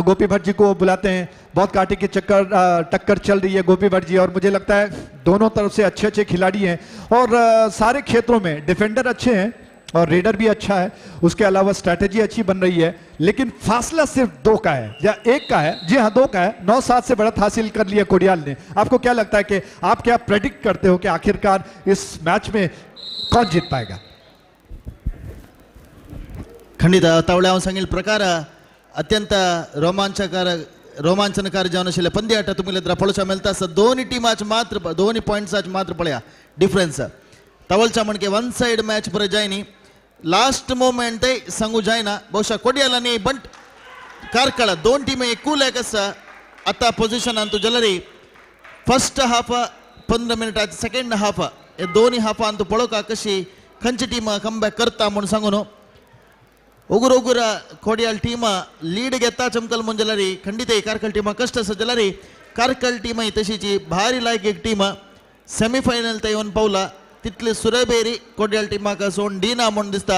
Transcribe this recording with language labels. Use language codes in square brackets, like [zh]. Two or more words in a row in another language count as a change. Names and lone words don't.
[hi] गोपी भट्ट जी को बुलाते हैं, बहुत कांटे की टक्कर चल रही है गोपी भट्ट जी, और मुझे लगता है दोनों तरफ से अच्छे अच्छे खिलाड़ी हैं और सारे क्षेत्रों में डिफेंडर अच्छे हैं और रेडर भी अच्छा है, उसके अलावा स्ट्रैटेजी अच्छी बन रही है, लेकिन फासला सिर्फ 2 का है या 1 का है, जी हाँ 2 का है। 9-7 से बढ़त हासिल कर लिया कोडियाल ने। आपको क्या लगता है कि आप क्या प्रेडिक्ट करते हो कि आखिरकार इस मैच में कौन जीत पाएगा? [kok] खंडित तावळे हांव सांगिल्ले प्रकार अत्यंत रोमांचनकारी जावन आशिल्ले पंद्याट तुमगेले पळोवचा मेळटा आसा। दोनी टिमाच मात्र 2 पॉइंट्स मात्र पळया डिफरन्स तवलचा म्हणके [en] one side match [kok] परे जायनी, [en] last moment [kok] सांगू जायना। बहुशा कोडियाल आनी बंट कारकळ 2 टीम एकूल एक आसा आता पोझिशन अंतू जलरी [en] first half [kok] 15 मिनिटाचे [en] second half [kok] हे दोन्ही हाफ अंतू पळोवका कशी खंयची [en] team comeback [kok] करता म्हणून सांगून उगुर कोडियाल [en] team lead [kok] घेता चमकल म्हणून जलरी खंडित कारकल टीम कष्ट आसा जलरी कारकल टीम तशीची भारी लायक एक टीम सेमीफायनल ते येवन पावला, तितली सुरेबेरी कोडियाल टीमाक सोडून दिना म्हणून दिसता।